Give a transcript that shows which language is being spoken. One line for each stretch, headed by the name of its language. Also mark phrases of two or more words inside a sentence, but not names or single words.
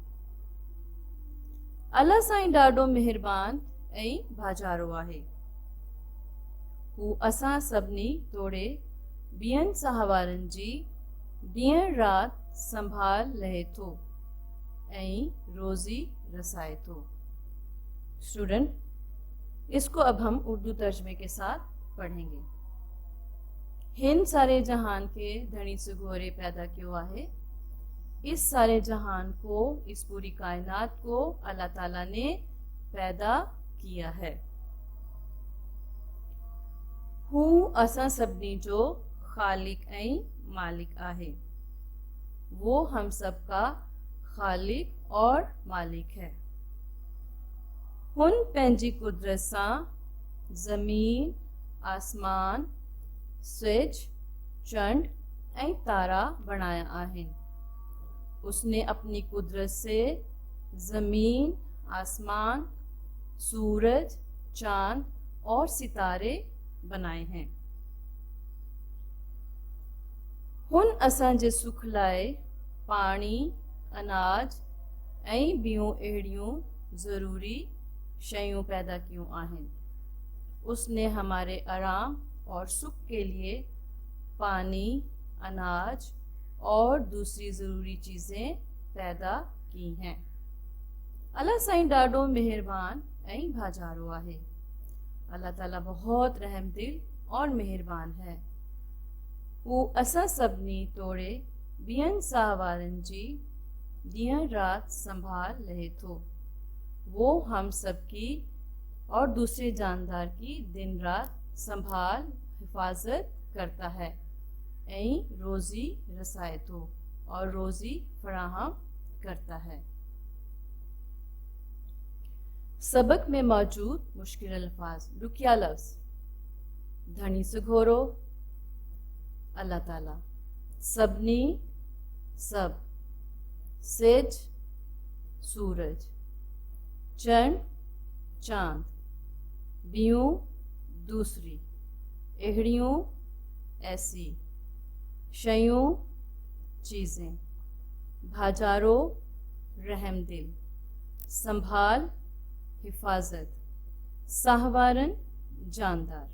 Sindhi: अल्लाह साईं ॾाढो महिरबान ऐं भाॼारो आहे। हू असां सभिनी तोड़े ॿियनि साह वारनि जी ॾींहुं राति संभाल लहे थो ऐं रोज़ी रसाए थो।
Urdu: اسٹوڈنٹ، اس کو اب ہم اردو ترجمے کے ساتھ پڑھیں گے.
Sindhi: हिन सारे जहान के धनी सुगोरे पैदा क्यों आहे।
Urdu: اس سارے جہان کو، اس پوری کائنات کو اللہ تعالیٰ نے پیدا کیا ہے.
Sindhi: हू असां सभिनी जो ख़ालिक ऐं मालिक आहे।
Urdu: وہ ہم سب کا خالق اور مالک ہے.
Sindhi: हुन पंहिंजी कुदरत सां ज़मीन, आसमान, सिज, चंड ऐं तारा बणाया आहिनि।
Urdu: اس نے اپنی قدرت سے زمین، آسمان، سورج، چاند اور ستارے بنائے ہیں.
Sindhi: हुन असांजे सुख लाइ पाणी, अनाज ऐं ॿियूं अहिड़ियूं ज़रूरी शयूं पैदा कयूं आहिनि।
Urdu: اس نے ہمارے آرام اور سکھ کے لیے پانی، اناج اور دوسری ضروری چیزیں پیدا کی ہیں.
Sindhi: अल्लाह साईं ॾाढो महिरबान ऐं भाॼारो आहे।
Urdu: اللہ تعالیٰ بہت رحم دل اور مہربان ہے.
Sindhi: हू असां सभिनी तोड़े ॿियनि साह वारनि जी ॾींहुं राति संभाल लहे थो।
Urdu: وہ ہم سب کی اور دوسرے جاندار کی دن رات سنبھال حفاظت کرتا ہے
Sindhi: ऐं रोज़ी रसाए थो
Urdu: اور روزی فراہم کرتا ہے. سبق میں موجود مشکل الفاظ، رکیا لفظ, دھنی سے گھورو، اللہ تعالیٰ, سبنی، سب، سیج، سورج، چند، چاند، بیوں، دوسری، ایہڑیوں، ایسی، شیوں، چیزیں، بھاجارو، رحمدل، سنبھال، حفاظت، ساہوارن، جاندار.